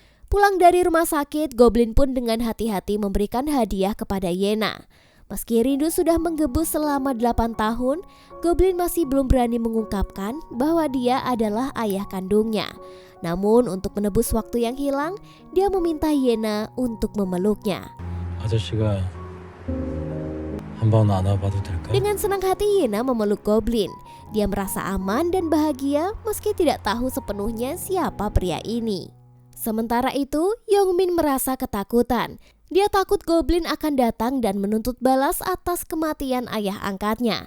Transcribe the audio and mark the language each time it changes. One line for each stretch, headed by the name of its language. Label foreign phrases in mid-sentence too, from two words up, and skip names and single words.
Indonesian: Pulang dari rumah sakit, Goblin pun dengan hati-hati memberikan hadiah kepada Yena. Meski rindu sudah menggebu selama 8 tahun, Goblin masih belum berani mengungkapkan bahwa dia adalah ayah kandungnya. Namun untuk menebus waktu yang hilang, dia meminta Yena untuk memeluknya.
Korean: 아저씨가 한번 안아봐도 될까?
Indonesian: Dengan senang hati Yena memeluk Goblin. Dia merasa aman dan bahagia meski tidak tahu sepenuhnya siapa pria ini. Sementara itu, Yongmin merasa ketakutan. Dia takut Goblin akan datang dan menuntut balas atas kematian ayah angkatnya.